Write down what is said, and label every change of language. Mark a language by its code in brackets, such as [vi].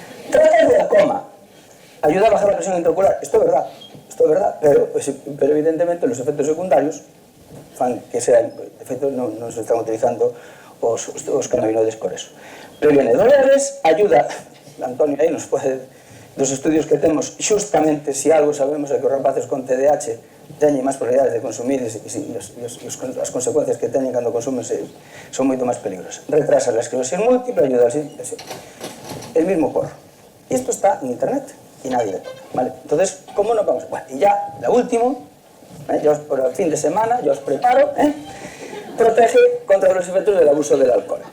[es] Trata el glaucoma. Ayuda a bajar la presión intraocular. Esto es verdad, pero evidentemente los efectos secundarios [gl] fan que sean, de feito non se están utilizando os cannabinoides por eso. [es] Previene dolores, ayuda, [gl] Antonio aí nos pode, dos estudios que temos, xustamente se algo sabemos é que os rapaces con TDAH teñen máis probabilidades de consumir e as consecuencias que teñen cando consumen son moito máis peligrosas. [es] Retrasa la esclerosis múltiple, ayuda a el mismo porro. Y esto está en internet y nadie le toca, ¿vale? Entonces, ¿cómo nos vamos? Bueno, y ya, la última, yo por el fin de semana, yo os preparo, protege contra los efectos del abuso del alcohol.